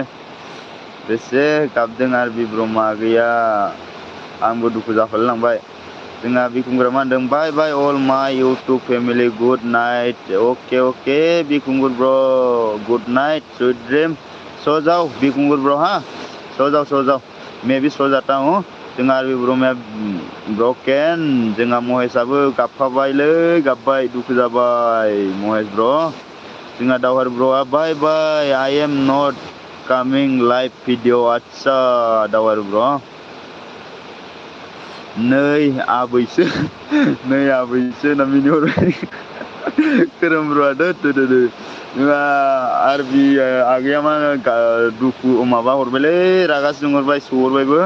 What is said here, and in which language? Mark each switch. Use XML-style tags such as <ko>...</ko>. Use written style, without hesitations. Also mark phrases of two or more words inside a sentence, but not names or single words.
<brx>बेसे गाबदों आरबि ब्रह्म आगैया आंबो दुखु जाफालायलांबाय। जोंहा बिखुंगुरा मा होनदों</brx> <en>bye bye all my YouTube family good night. अके बिखुंगुर ब्र' good night sweet dream.</en> <hi>सो जाओ बिखुंगुर ब्र' हाँ सो जाओ मैं भी सो जाता हूँ।</hi> <brx>जोंहा आरबि ब्रह्मया ब्रकेन जोंहा महेशआबो गाबफाबायलै गाबबाय दुखु जाबाय महेश ब्र'।</brx> <en>जोंहा दावहारु ब्र'आ bye bye I am not coming live video.</en> <brx>आदसा दावहारु ब्र' नै आबैसो होनना मिनिहरबाय खोरोम ब्र'आ जोंहा आरबि आगैया मा दुखु माबा हरबायलै रागा जोंहरबाय सोहरबायबो।</brx>